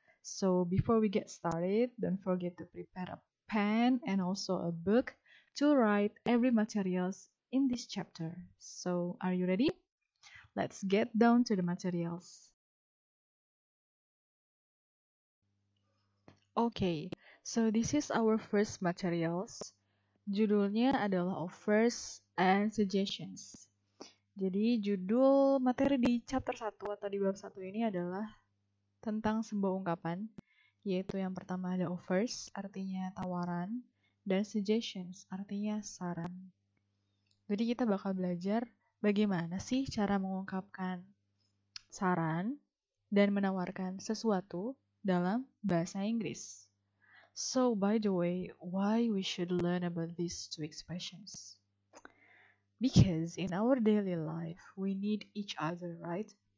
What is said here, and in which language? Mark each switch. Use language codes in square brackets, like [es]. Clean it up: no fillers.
[en] So, before we get started, don't forget to prepare a pen and also a book to write every materials in this chapter. So, are you ready? Let's get down to the materials. Okay, so this is our first materials. [id] Judulnya adalah Offers and Suggestions. Jadi judul materi di chapter 1 atau di bab 1 ini adalah tentang sebuah ungkapan, yaitu yang pertama ada offers, artinya tawaran, dan suggestions, artinya saran. Jadi kita bakal belajar bagaimana sih cara mengungkapkan saran dan menawarkan sesuatu dalam bahasa Inggris. [en] So, by the way, why we should learn about these two expressions? Because in our daily life, we need each other, right?